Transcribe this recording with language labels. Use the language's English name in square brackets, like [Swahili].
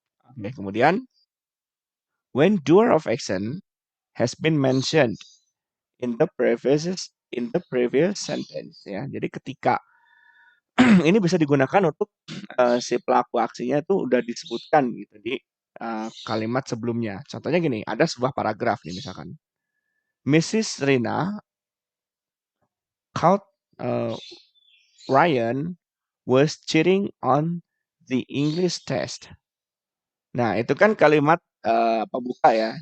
[Indonesian] Oke, kemudian [English] when doer of action has been mentioned in the previous sentence ya. [Indonesian] Jadi ketika ini bisa digunakan untuk si pelaku aksinya itu udah disebutkan gitu di kalimat sebelumnya. Contohnya gini, ada sebuah paragraf nih misalkan. Mrs. [English] Rina called uh, Ryan was cheating on the English test. [Indonesian] Nah, itu kan kalimat pembuka ya.